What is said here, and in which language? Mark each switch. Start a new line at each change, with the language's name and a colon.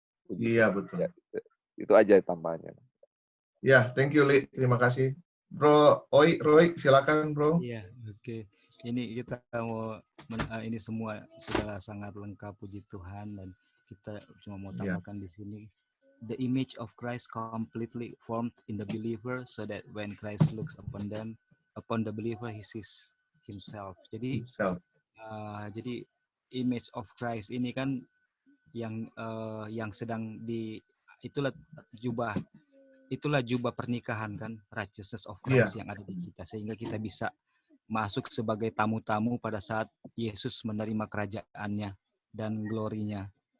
Indonesian: Iya, betul. Ya, itu aja tambahannya. Ya,
English: thank you,
Indonesian: Li. Terima kasih. Bro Roy, silakan, Bro. Iya, oke. Ini kita mau ini semua sudah sangat lengkap, puji Tuhan, dan kita cuma mau tambahkan di sini.
English: The image of Christ completely formed in the believer, so that when Christ looks upon the believer, he sees himself.
Indonesian: Jadi jadi
English: image of Christ
Indonesian: ini kan yang sedang itulah jubah pernikahan kan,
English: righteousness of Christ
Indonesian: yang ada di kita, sehingga kita bisa masuk sebagai tamu-tamu pada saat Yesus menerima kerajaannya dan glorinya.